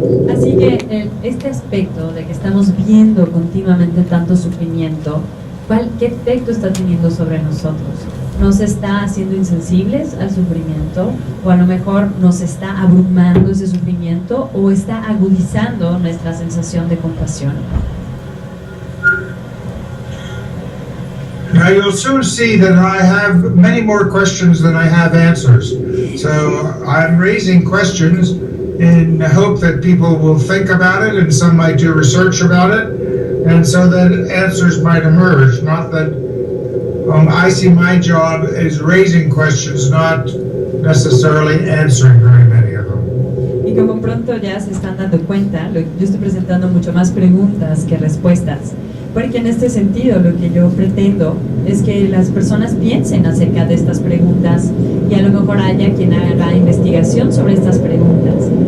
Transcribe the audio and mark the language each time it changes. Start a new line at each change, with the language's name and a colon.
Spanish: Así que este aspecto de que estamos viendo continuamente tanto sufrimiento, ¿qué efecto está teniendo sobre nosotros? ¿Nos está haciendo insensibles al sufrimiento? ¿O a lo mejor nos está abrumando ese sufrimiento? ¿O está agudizando nuestra sensación de compasión?
English: Now you'll soon see that I have many more questions than I have answers. So I'm raising questions in the hope that people will think about it, and some might do research about it, and so that answers might emerge. Not that I see my job as raising questions, not necessarily answering very many of them.
Spanish: Y como pronto ya se están dando cuenta, yo estoy presentando mucho más preguntas que respuestas. Porque en este sentido lo que yo pretendo es que las personas piensen acerca de estas preguntas y a lo mejor haya quien haga investigación sobre estas preguntas.